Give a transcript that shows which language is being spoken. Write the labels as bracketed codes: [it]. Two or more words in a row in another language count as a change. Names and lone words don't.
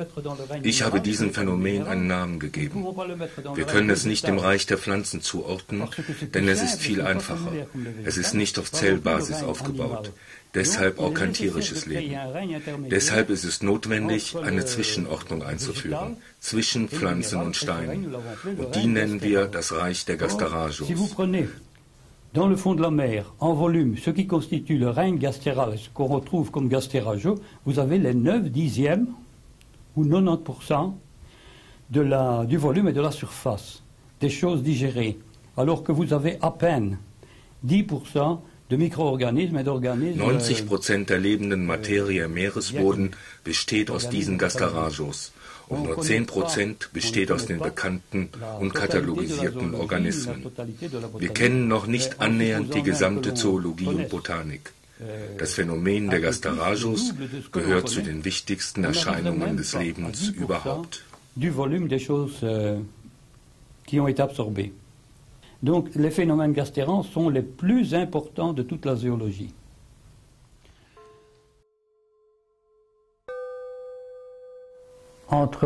[de] Ich habe diesem Phänomen einen Namen gegeben. Wir können es nicht dem Reich der Pflanzen zuordnen, denn es ist viel einfacher. Es ist nicht auf Zellbasis aufgebaut. Deshalb auch kein tierisches Leben. Deshalb ist es notwendig, eine Zwischenordnung einzuführen, zwischen Pflanzen und Steinen. Und die nennen wir das Reich der Gastarajos. [fr] Dans le fond de la mer, en volume, ce qui constitue le règne gastéral, ce qu'on retrouve comme gasterajo, vous avez les 9 dixièmes ou 90% du volume et de la surface des choses digérées, alors que vous avez à peine 10% de Mikroorganismen et d'organismes. [de] 90% der lebenden Materie im Meeresboden besteht aus diesen Gastarajos und nur 10% besteht aus den bekannten und katalogisierten Organismen. Wir kennen noch nicht annähernd die gesamte Zoologie und Botanik. Das Phänomen der Gastarajos gehört zu den wichtigsten Erscheinungen des Lebens überhaupt. [fr] Du volume des choses qui ont été absorbées. Donc les phénomènes gastérans sont les plus importants de toute la zoologie. Entre